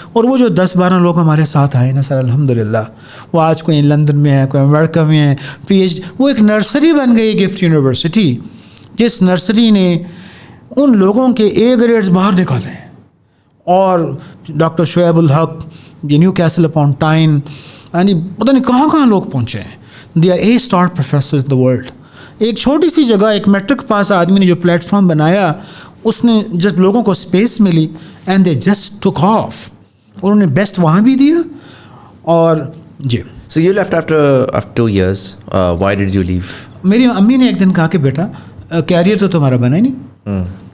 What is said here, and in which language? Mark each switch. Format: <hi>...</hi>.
<ur>اور وہ جو 10-12 لوگ ہمارے ساتھ آئے نا سر الحمد للہ, وہ آج کوئی لندن میں ہے, کوئی امریکہ میں ہے, PhD. وہ ایک نرسری بن گئی گفٹ یونیورسٹی, جس نرسری نے ان لوگوں کے A گریڈز باہر نکالے ہیں. اور ڈاکٹر شعیب الحق, نیو کیسل اپون ٹائن, یعنی پتہ نہیں کہاں کہاں لوگ پہنچے ہیں.</ur> <en>They are A-star professors in the world.</en> <ur>ایک چھوٹی سی جگہ, ایک میٹرک پاس آدمی نے جو پلیٹ فارم بنایا, اس نے جب لوگوں کو اسپیس ملی</ur> <en>and they just took off,</en> <ur>اور انہوں نے بیسٹ وہاں بھی دیا. اور جی</ur> <en>So you left after 2 years. Why did you leave?</en> <ur>میری امی نے ایک دن کہا کہ بیٹا کیریئر تو تمہارا بنا ہی نہیں.</ur>